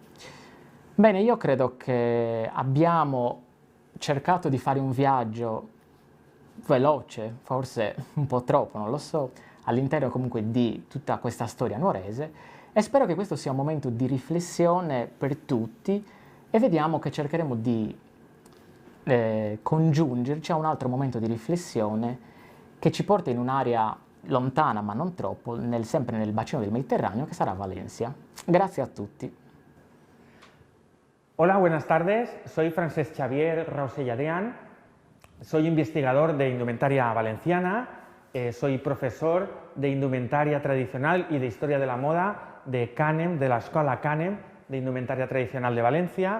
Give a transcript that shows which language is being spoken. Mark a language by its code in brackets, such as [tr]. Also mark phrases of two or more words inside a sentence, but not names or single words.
[it] Bene, io credo che abbiamo cercato di fare un viaggio veloce, forse un po' troppo, non lo so, all'interno comunque di tutta questa storia nuorese, e spero che questo sia un momento di riflessione per tutti e vediamo che cercheremo di congiungerci a un altro momento di riflessione che ci porta in un'area lontana ma non troppo, sempre nel bacino del Mediterraneo, che sarà Valencia. Grazie a tutti. [es] Hola, buenas tardes. Soy Francesc Xavier Rausell Adrián. Soy investigador de indumentaria valenciana, soy profesor de indumentaria tradicional y de historia de la moda de CANEM, de la Escola CANEM de Indumentaria Tradicional de Valencia.